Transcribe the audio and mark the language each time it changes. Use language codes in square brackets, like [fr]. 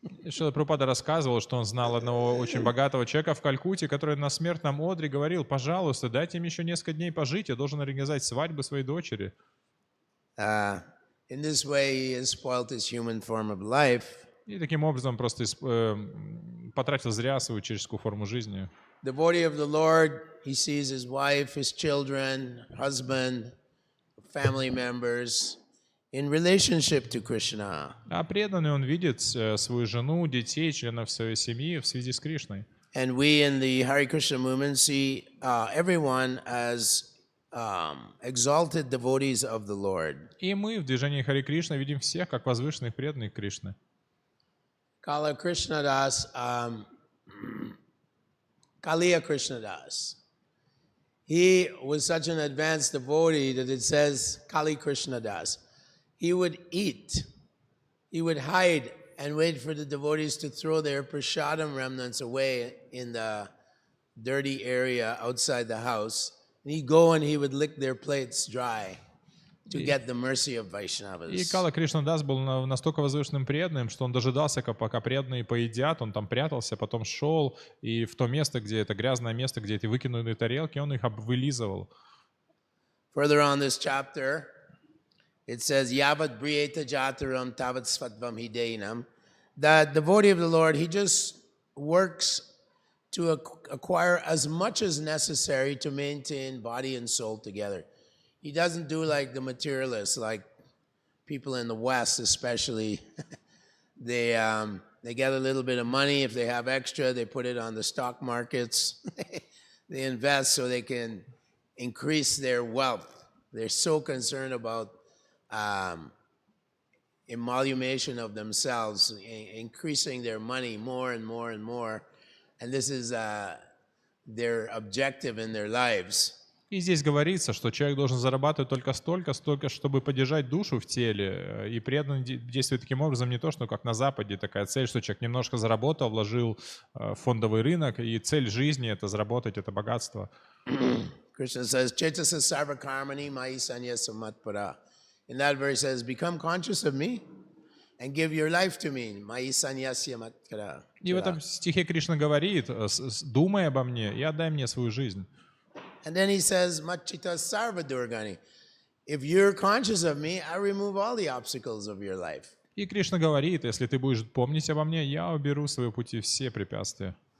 [ru] Шрила Прабхупада рассказывал, что он знал одного очень богатого человека в Калькутте, который на смертном одре говорил, пожалуйста, дайте им еще несколько дней пожить, я должен организовать свадьбу своей дочери. [en] In this way, he has spoiled his human form of life. [ru] И таким образом просто потратил зря свою человеческую форму жизни. [en] Devotee of the Lord, he sees his wife, his children, husband, family members in relationship to Krishna. [ru] А преданный он видит свою жену, детей, членов своей семьи в связи с Кришной. [en] And we in the Hare Krishna movement see everyone as exalted devotees of the Lord. [ru] И мы в движении Харе Кришна видим всех как возвышенных преданных Кришны. [en] Kala Krishna Das, Kaliya Krishna Das. He was such an advanced devotee that it says Kali Krishna Das. He would eat, he would hide and wait for the devotees to throw their prasadam remnants away in the dirty area outside the house. And he'd go and he would lick their plates dry to get the mercy of Vaishnavas. [ru] И Кала Кришна Дас был настолько возвышенным преданным, что он дожидался, пока преданные поедят, он там прятался, потом шел, и в то место, где это грязное место, где эти выкинутые тарелки, он их вылизывал. [en] Further on this chapter, it says, [sa] Yavat briyeta jataram tavat svatvam hideinam [en] the devotee of the Lord, he just works to acquire as much as necessary to maintain body and soul together. He doesn't do like the materialists, like people in the West especially. They get a little bit of money. If they have extra, they put it on the stock markets. They invest so they can increase their wealth. They're so concerned about emoluation of themselves, increasing their money more and more and more. And this is their objective in their lives. [ru] И здесь говорится, что человек должен зарабатывать только столько, чтобы поддержать душу в теле. И преданный действует таким образом не то, что как на Западе такая цель, что человек немножко заработал, вложил в фондовый рынок, и цель жизни — это заработать это богатство. [en] Krishna says, [sa] Chetasa sarva karmani mai sanya samatpara. [en] In that verse says, become conscious of me and give your life to me. [sa] Mai sanyasya matpara. [ru] И в этом стихе Кришна говорит: думай обо мне и отдай мне свою жизнь. [en] And then he says, [sa] Machita sarva durgani. [en] If you're conscious of me, I remove all the obstacles of your life. [ru] И Кришна говорит: если ты будешь помнить обо мне, я уберу с своего пути все препятствия.